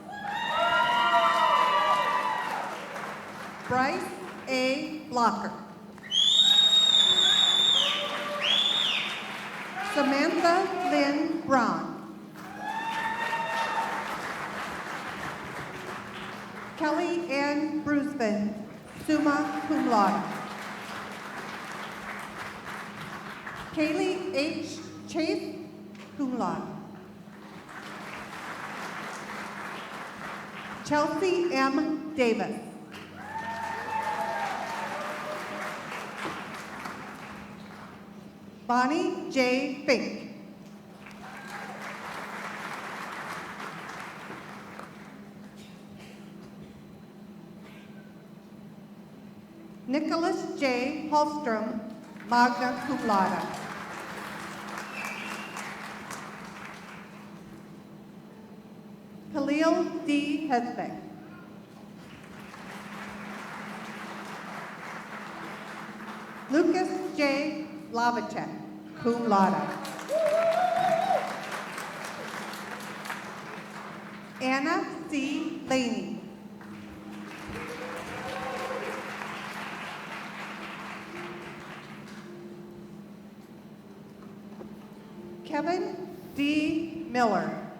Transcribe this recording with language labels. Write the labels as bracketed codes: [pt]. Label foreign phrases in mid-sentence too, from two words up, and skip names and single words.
[en] Bryce A. Blocker. Samantha Lynn Braun. Kelly Ann Brusman, [la] summa cum laude. [en] Kaylee H. [la] Chase, cum laude. [en] Chelsea M. Davis. Bonnie J. Fink. Nicholas J. [la] Hallstrom, magna cum laude. [en] Khalil D. Hesbeck. Lucas J. [la] Lavacek, cum laude. [en] Anna C. Laney. Kevin D. Miller.